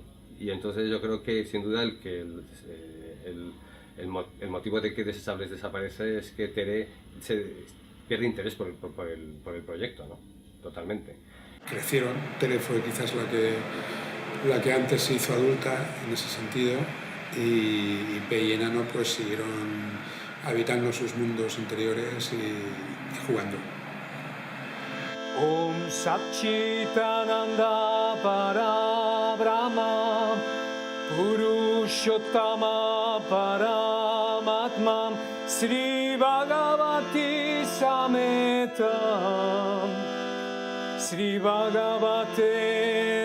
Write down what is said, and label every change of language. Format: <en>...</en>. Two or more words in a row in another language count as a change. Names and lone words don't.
<es>Y entonces yo creo que sin duda el motivo de que Desechables desaparece es que Tere se pierde interés por el proyecto, ¿no? Totalmente. Crecieron, Tere fue quizás la que antes se hizo adulta en ese sentido, y Pei y Enano pues siguieron habitando sus mundos interiores y jugando.</es> <sa>Om Satchitananda Parabrahma Purushottama Paramatma Sri Bhagavati Sametam Sri Bhagavate</sa>